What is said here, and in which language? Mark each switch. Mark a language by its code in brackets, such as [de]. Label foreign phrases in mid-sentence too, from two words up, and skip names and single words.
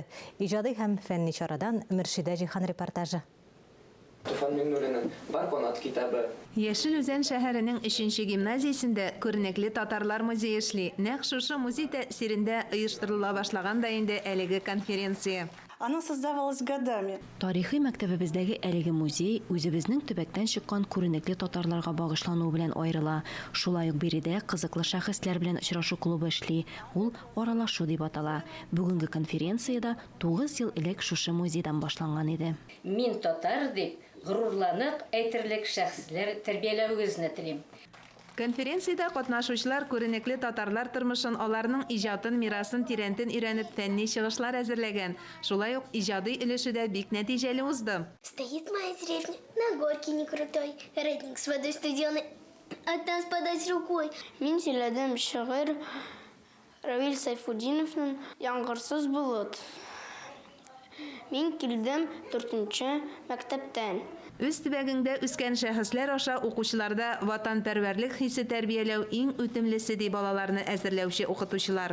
[tt] Иҗади һәм фәнни чарадан Мөршидә Җихан репортажы. Туфан Миңнуллинның «Бар канат» китабы. Яшел Үзән шәһәренең 3-нче гимназиясендә күренекле татарлар музее эшли. Нәкъ шушы музей тәэсирендә оештырыла башлаган да инде әлеге конференция. [ru] Она создавалась годами. [tt] Тарихи мәктәбебездәге әлеге музей үзебезнең төбәктән чыккан күренекле татарларга багышлануы белән аерыла. Шулай ук биредә кызыклы шәхесләр белән очрашу клубы эшли. Ул аралашу дип атала. Бүгенге конференцияда 9 ел элек шушы музейдан башланган иде. Мин татар дип горурланып әйтерлек шәхесләр тәрбияләүегезне телим. Конференцияда катнашучылар күренекле татарлар тормышын, аларның иҗатын, мирасын тирәнтен өйрәнеп, фәнни чыгышлар әзерләгән. Шулай ук иҗади өлешүдә бик нәтиҗәле узды. [ru] Стоит моя деревня на горке не крутой, родник с водой студеный, от нас подать рукой. [tt] Мин сөйләдем шигырь Равил Сайфуддиновның «Яңгырсыз болыт». Мин килдем 4-нче мәктәптән. Үз төбәгендә үскән шәхесләр аша укучыларда ватанпәрвәрлек хисе тәрбияләү иң үтемлесе ди балаларны әзерләүче укытучылар.